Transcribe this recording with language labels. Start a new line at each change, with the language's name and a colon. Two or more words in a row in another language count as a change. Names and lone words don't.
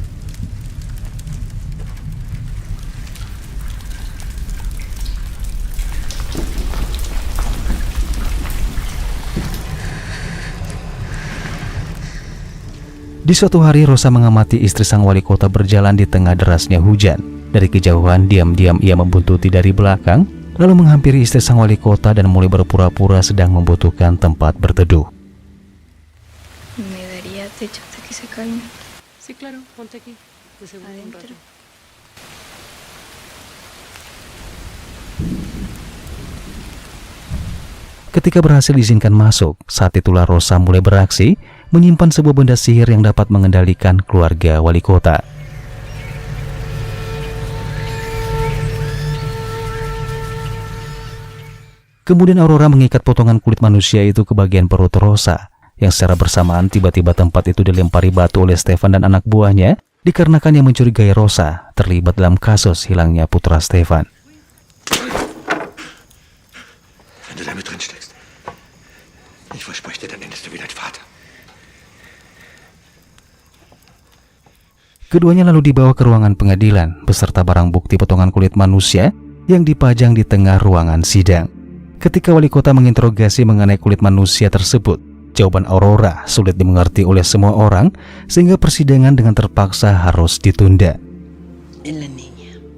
Indonesian: Di suatu hari Rosa mengamati istri sang wali kota berjalan di tengah derasnya hujan. Dari kejauhan diam-diam ia membuntuti dari belakang, lalu menghampiri istri sang wali kota dan mulai berpura-pura sedang membutuhkan tempat berteduh.
Spanish: Me daría techo hasta que se calme. Sí, claro, ponte aquí. De seguro un Adentro. rato.
Indonesian: Ketika berhasil diizinkan masuk, saat itulah Rosa mulai beraksi, menyimpan sebuah benda sihir yang dapat mengendalikan keluarga wali kota. Kemudian Aurora mengikat potongan kulit manusia itu ke bagian perut Rosa, yang secara bersamaan tiba-tiba tempat itu dilempari batu oleh Stefan dan anak buahnya, dikarenakan yang mencurigai Rosa terlibat dalam kasus hilangnya putra Stefan.
German: Wenn du damit drin steckst, ich verspreche dir, dann endest du wie dein Vater.
Indonesian: Keduanya lalu dibawa ke ruangan pengadilan beserta barang bukti potongan kulit manusia yang dipajang di tengah ruangan sidang. Ketika wali kota menginterogasi mengenai kulit manusia tersebut, jawaban Aurora sulit dimengerti oleh semua orang sehingga persidangan dengan terpaksa harus ditunda.